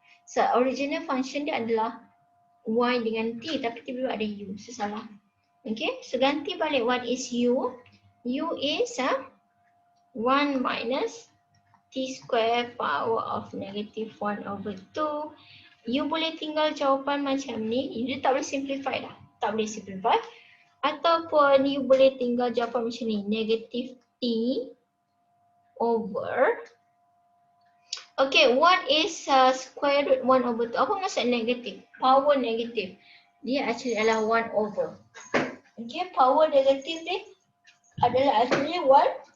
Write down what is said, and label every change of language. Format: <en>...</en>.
<ms>So original function dia adalah y dengan t, tapi tiba-tiba ada u, so salah.</ms> <en>Okay, so</en> <ms>ganti balik</ms> <en>what is u. U is 1 minus t square power of negative 1/2.</en> <ms>You boleh tinggal jawapan macam ni. You tak boleh simplify dah. Tak boleh simplify. Ataupun you boleh tinggal jawapan macam ni.</ms> <en>Negative t over. Okay, what is square root 1/2?</en> <ms>Apa maksud negatif? Power negatif. Dia actually adalah 1/. Okay, power negatif ni adalah actually 1/.</ms>